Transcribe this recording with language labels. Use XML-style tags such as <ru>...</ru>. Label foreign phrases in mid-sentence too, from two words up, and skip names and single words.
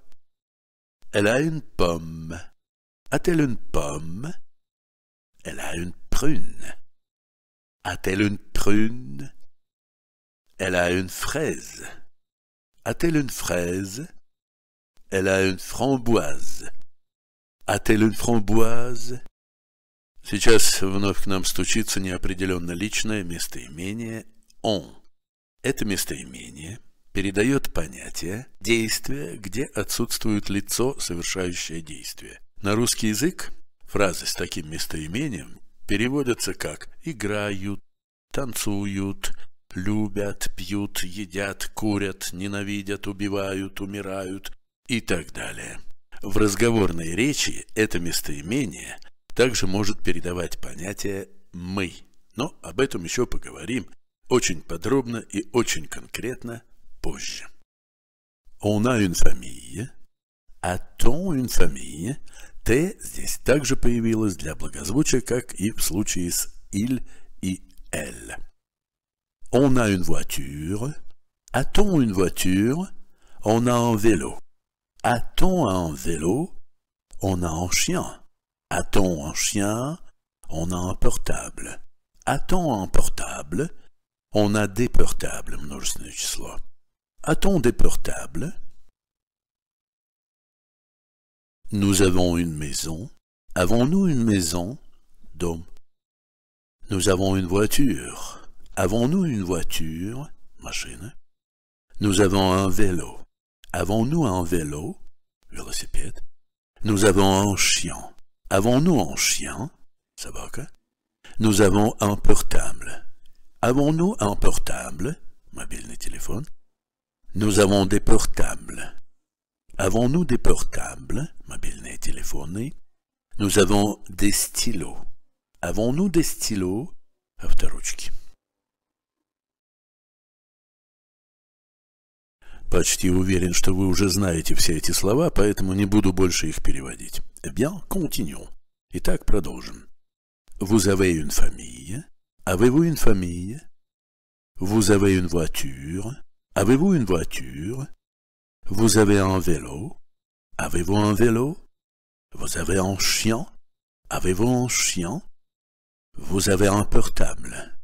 <fr>Elle a une pomme. A-t-elle une pomme? Elle a une prune. A-t-elle une prune? Elle a une fraise. A-t-elle une fraise? Elle a une framboise. A-t-elle une framboise?</fr> <ru>Сейчас вновь к нам стучится неопределенно личное местоимение «on». Это местоимение передает понятие действия, где отсутствует лицо, совершающее действие. На русский язык фразы с таким местоимением переводятся как «играют», «танцуют», «любят», «пьют», «едят», «курят», «ненавидят», «убивают», «умирают» и так далее. В разговорной речи это местоимение также может передавать понятие «мы», но об этом еще поговорим очень подробно и очень конкретно позже.</ru> <fr>On a une famille. A-t-on une famille?</fr> <ru>Т здесь также появилась для благозвучия, как и в случае с il и elle.</ru> <fr>On a une voiture. A-t-on une voiture? On a un vélo. A-t-on un vélo? On a un chien. A-t-on un chien? On a un portable. A-t-on un portable? On a des portables,</fr> <ru>множественное число.</ru> <fr>A-t-on des portables? Nous avons une maison. Avons-nous une maison? Dom. Nous avons une voiture. Avons-nous une voiture? Машина. Nous avons un vélo. Avons-nous un vélo? Велосипед. Nous avons un chien. Avons-nous un chien? Собака. Nous avons un portable. Avons-nous un portable?</fr> <ru>Мобильный телефон.</ru> <fr>Nous avons des portables. Avons-nous des portables?</fr> <ru>Мобильные телефоны.</ru> <fr>Nous avons des stylos. Avons-nous des stylos?</fr> <ru>Авторучки. Почти уверен, что вы уже знаете все эти слова, поэтому не буду больше их переводить.</ru> <fr>Eh bien, continuons.</fr> <ru>Итак, продолжим.</ru> <fr>Vous avez une famille. Avez-vous une famille? Vous avez une voiture. Avez-vous une voiture? Vous avez un vélo. Avez-vous un vélo? Vous avez un chien? Avez-vous un chien? Vous avez un portable.</fr>